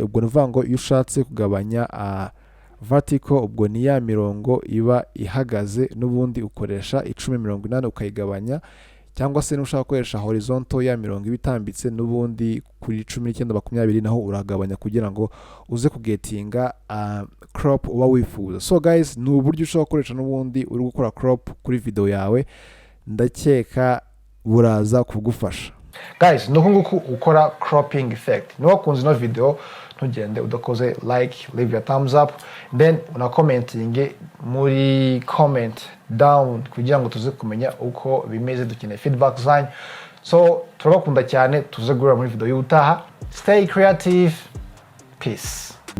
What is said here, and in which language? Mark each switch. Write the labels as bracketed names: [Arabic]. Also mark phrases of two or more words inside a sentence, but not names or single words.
[Kinyarwanda] Ubwo nuvuga ngo iyo ushatse kugabanya vertical, ubwo ni ya mirongo iba ihagaze n'ubundi ukoresha 1080 ukayigabanya, cyangwa se nushaka gukoresha horizontal ya mirongo ibitambitse n'ubundi kuri 1920 naho uragabanya kugira ngo uze kugetinga crop uba wifuza. [English] So guys, [Kinyarwanda] ni uburyo ushobora gukoresha n'ubundi uri gukora crop kuri video yawe, ndakeka buraza kugufasha. Guys, nuko nguko ukora [English] cropping effect. [Kinyarwanda] Niba wakunze ino video ntugende udakoze like, [English] leave your thumbs up, then [Kinyarwanda] una commenting muri [English] comment down [Kinyarwanda] kugira ngo tuze kumenya uko bimeze, dukeneye feedback zanyu. So turabakunda cyane, tuze guhura muri video y'utaha. [English] Stay creative. Peace.